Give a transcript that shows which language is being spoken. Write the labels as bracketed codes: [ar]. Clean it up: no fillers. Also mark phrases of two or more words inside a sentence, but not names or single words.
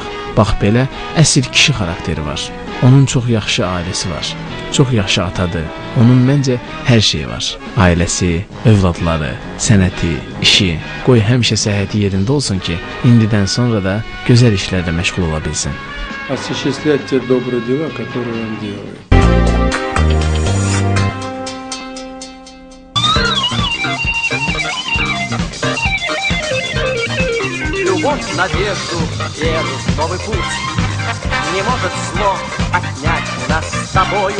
[az] Bax belə, əsl kişi xarakteri var. Onun çox yaxşı ailəsi var, çox yaxşı atadır. Onun məncə hər şeyi var. Ailəsi, övladları, sənəti, işi. Qoy həmişə səhhəti yerində olsun ki, indidən sonra da gözəl işlərlə məşğul ola bilsin. [ru] Осуществлять те добрые дела, которые он делает. Любовь, надежду, веру, новый путь. Не может зло отнять у нас с тобою.